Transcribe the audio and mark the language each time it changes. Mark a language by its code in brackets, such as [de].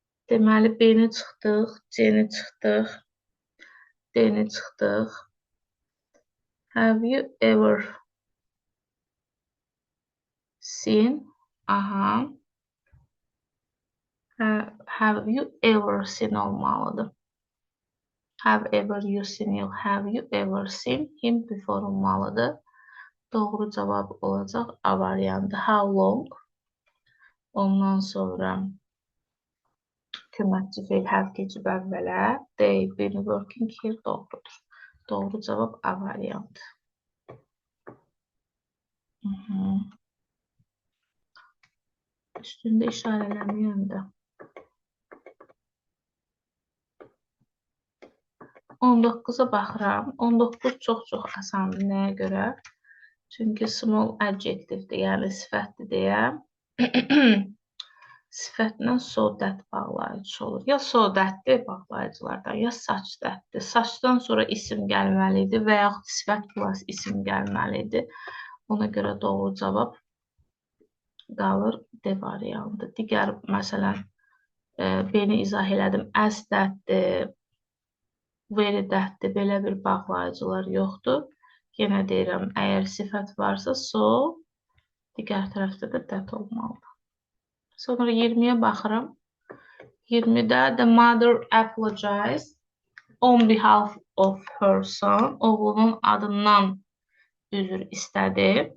[az] Deməli, B-ni çıxdıq, C-ni çıxdıq, D-ni çıxdıq. [en] Have you ever seen? Aha. Have you ever seen [az] olmalıdır. [en] Have ever you seen, [az] yox. [en] Have you ever seen him before [az] olmalıdır. Doğru cavab olacaq A variantı. [en] How long? [az] Ondan sonra köməkçi feil have keçib əvvələ. [en] They been working here [az] doğrudur. Doğru cavab A variantı. Üstündə işarələməyəm də. 19'a baxıram. 19 çox asandır. Nəyə görə? Çünki small adjectivedir, yəni sifətdir deyə. Sifətlə so that bağlayıcı olur. Ya so that'dir bağlayıcılardan, ya such that'dir. Suchdan sonra isim gəlməlidir və yaxud sifət plus isim gəlməlidir. Ona görə doğru cavab qalır D variantı. Digər, məsələn, B-ni izah elədim. As that'dir, very that'dir. Belə bir bağlayıcılar yoxdur. Yenə deyirəm, əgər sifət varsa so, digər tərəfdə də that olmalıdır. Sonra 20'ye baxıram. 20'də [en] the mother apologized on behalf of her son. [az] Oğlunun adından üzr istədi.